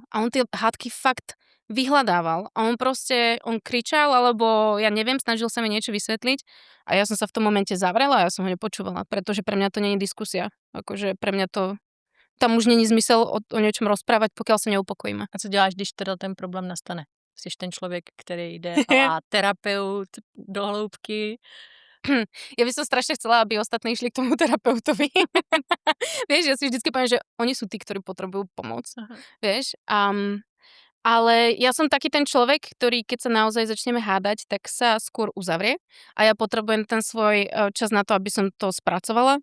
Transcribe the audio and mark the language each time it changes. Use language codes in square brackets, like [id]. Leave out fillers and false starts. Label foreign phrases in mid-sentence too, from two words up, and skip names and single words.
[sk] A on tie hádky fakt vyhľadával. A on kričal, alebo ja neviem, snažil sa mi niečo vysvetliť. A ja som sa v tom momente zavrela a ja som ho nepočúvala, pretože pre mňa to nie je diskusia. Akože pre mňa to tam už není zmysel o niečom rozprávať, pokiaľ sa neupokojíme. [cs] A co děláš, když teda ten problém nastane? Jsi ten člověk, který jde a terapeut do hloubky. [sk] Ja by som strašne chcela, aby ostatní išli k tomu terapeutovi. Vieš, ja si vždycky poviem, že oni sú tí, ktorí potrebujú pomoc. Vieš, ale ja som taký ten človek, ktorý keď sa naozaj začneme hádať, tak sa skôr uzavrie a ja potrebujem ten svoj čas na to, aby som to spracovala.